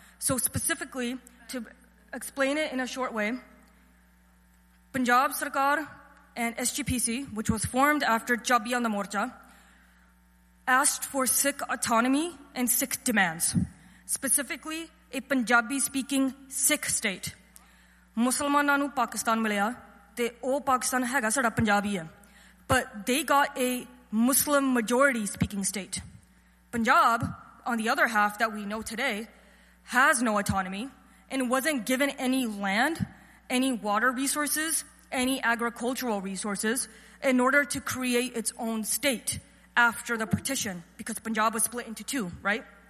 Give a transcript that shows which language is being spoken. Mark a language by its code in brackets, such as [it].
[en] So specifically, to explain it in a short way, Punjab Sarkar and SGPC, which was formed after Jabiyan da Morcha, asked for Sikh autonomy and Sikh demands. Specifically, a Punjabi-speaking Sikh state. [pa] ਮੁਸਲਮਾਨਾਂ ਨੂੰ ਪਾਕਿਸਤਾਨ ਮਿਲਿਆ, ਤੇ ਉਹ ਪਾਕਿਸਤਾਨ ਹੈਗਾ ਸਾਡਾ ਪੰਜਾਬੀ ਹੈ. [en] But they got a Muslim majority-speaking state. Punjab, on the other half that we know today, has no autonomy and wasn't given any land, any water resources, any agricultural resources in order to create its own state after the partition because Punjab was split into two, right?